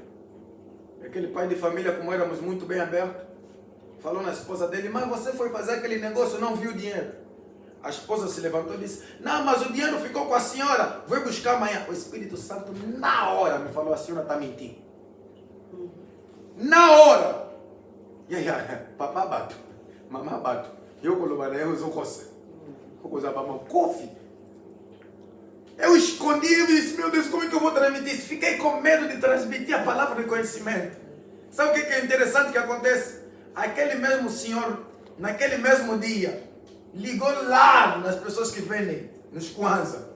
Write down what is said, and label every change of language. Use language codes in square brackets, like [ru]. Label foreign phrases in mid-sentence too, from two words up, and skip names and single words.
[pt] Aquele pai de família, como éramos muito bem abertos, falou na esposa dele, mas você foi fazer aquele negócio, não viu o dinheiro. A esposa se levantou e disse, não, mas o dinheiro ficou com a senhora, vou buscar amanhã. O Espírito Santo na hora me falou, a senhora está mentindo. Na hora. E aí, [ln] papá bato, mamá bato. [pt] Eu colocarei, eu uso você. Eu uso a mamãe, coffee. Eu escondi e disse, meu Deus, como é que eu vou transmitir isso? Fiquei com medo de transmitir a palavra de conhecimento. Sabe o que é interessante que acontece? Aquele mesmo senhor, naquele mesmo dia, ligou lá nas pessoas que vendem nos Kwanzaa.